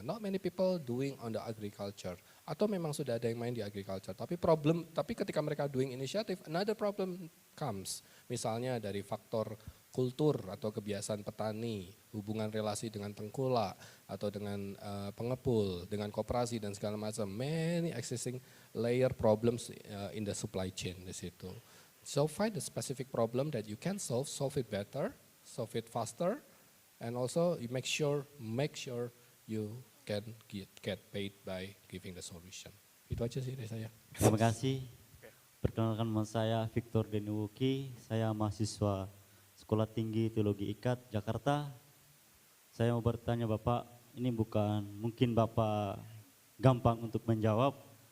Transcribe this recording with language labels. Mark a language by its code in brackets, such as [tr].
[en] Not many people doing on the agriculture, [id] atau memang sudah ada yang main di [en] agriculture, [id] tapi ketika mereka [en] doing initiative, another problem comes. [id] Misalnya dari faktor kultur atau kebiasaan petani, hubungan relasi dengan tengkulak atau dengan pengepul, dengan koperasi dan segala macam, [en] many existing layer problems in the supply chain [id] di situ. [en] So find the specific problem that you can solve it better, solve it faster, and also you make sure you can get paid by giving the solution. [id] Itu aja sih dari saya. Terima kasih. Perkenalkan nama saya Victor Deniwuki, saya mahasiswa Sekolah Tinggi Teologi IKAT Jakarta. Saya mau bertanya Bapak, ini mungkin Bapak gampang untuk menjawab.